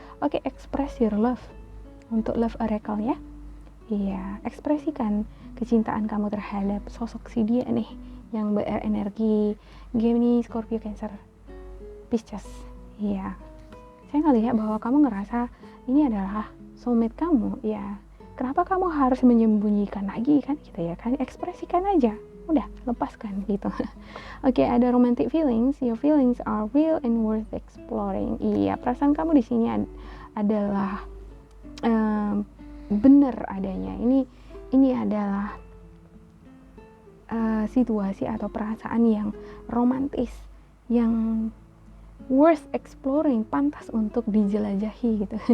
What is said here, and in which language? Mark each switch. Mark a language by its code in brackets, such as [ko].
[id] Oke, [en] express your love [id] untuk love oracle ya. Iya, ekspresikan kecintaan kamu terhadap sosok si dia nih yang berenergi Gemini, Scorpio, Cancer, Pisces. Iya, saya ngelihat bahwa kamu ngerasa ini adalah soulmate kamu ya. Kenapa kamu harus menyembunyikan lagi kan gitu ya kan, ekspresikan aja, udah lepaskan gitu. Oke, ada [en] romantic feelings. Your feelings are real and worth exploring. [id] Iya, perasaan kamu di sini adalah benar adanya. Ini adalah situasi atau perasaan yang romantis, yang [en] worth exploring, [id] pantas untuk dijelajahi gitu.